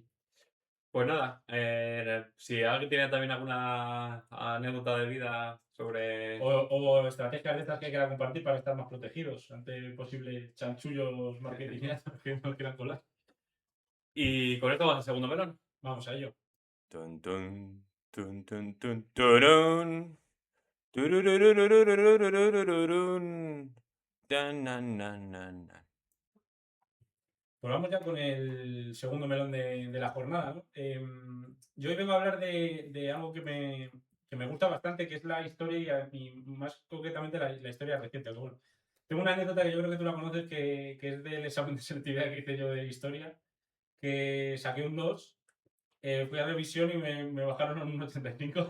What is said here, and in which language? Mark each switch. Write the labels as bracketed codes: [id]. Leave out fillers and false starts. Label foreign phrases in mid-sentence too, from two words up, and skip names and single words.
[es] Pues nada, si alguien tiene también alguna anécdota de vida sobre... O estrategias de estas que quiera compartir para estar más protegidos ante posibles chanchullos marketingianos que nos quieran colar. Y con esto vamos al segundo melón. Vamos a ello. Tun, tun, tun, tun, tun, turun. Turururururururururururun. Tan, nan, nan, nan, nan. Pues vamos ya con el segundo melón de la jornada, ¿no? Yo hoy vengo a hablar de algo que me gusta bastante, que es la historia y más concretamente la historia reciente. Que, bueno, tengo una anécdota que yo creo que tú la conoces, que es del examen de selectividad que hice yo de historia, que saqué un 2, fui a revisión y me bajaron un 85.